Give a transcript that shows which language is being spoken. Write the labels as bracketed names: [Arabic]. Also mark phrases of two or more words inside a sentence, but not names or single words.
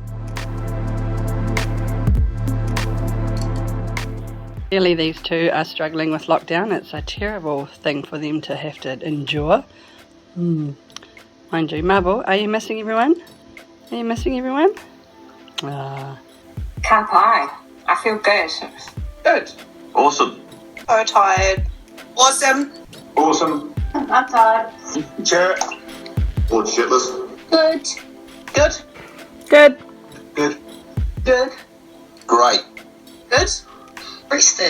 [English] Clearly these two are struggling with lockdown. It's a terrible thing for them to have to endure. Mind you, Marble, are you missing everyone? Are you missing everyone? [Māori] Ka pai. [English] I feel good. Good. Awesome. So tired. Awesome. Awesome. I'm tired. Chair. Or shitless. Good. Good. Good. Good. Good. Great. Good. Rested.